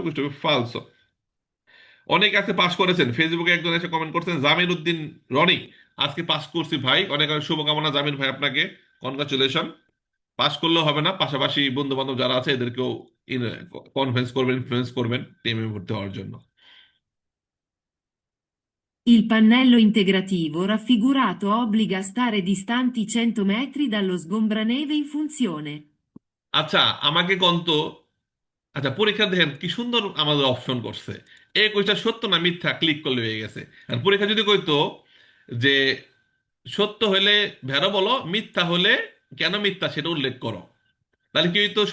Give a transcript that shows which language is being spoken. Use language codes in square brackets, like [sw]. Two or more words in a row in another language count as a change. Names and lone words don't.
[bn] ফালসো। অনেক আছে পাস করেছেন। ফেসবুকে একজন এসে কমেন্ট করছেন, জামির উদ্দিন রনি, আজকে পাস করছি ভাই, অনেক অনেক শুভকামনা জামির ভাই, আপনাকে কনগ্রাচুলেশন। পাস করলেও হবে না, পাশাপাশি বন্ধু বান্ধব যারা আছে এদেরকেও কনফারেন্স করবেন, ইনফ্লুয়েন্স করবেন টিমে ভর্তি হওয়ার জন্য। [it] Il pannello integrativo raffigurato obbliga a stare distanti 100 metri dallo sgombraneve in funzione. [bn] আচ্ছা, আমাকে কন্ত, আচ্ছা পরীক্ষা দেখেন কি সুন্দর আমাদের অপশন করছে, এই কোয়েশ্চেন সত্য না মিথ্যা ক্লিক করলে হয়ে গেছে। আর পরীক্ষা যদি কইতো যে সত্য হলে ভেড়া বলো, মিথ্যা হলে কেন মিথ্যা সেটা উল্লেখ করো, তাহলে কি হইতো?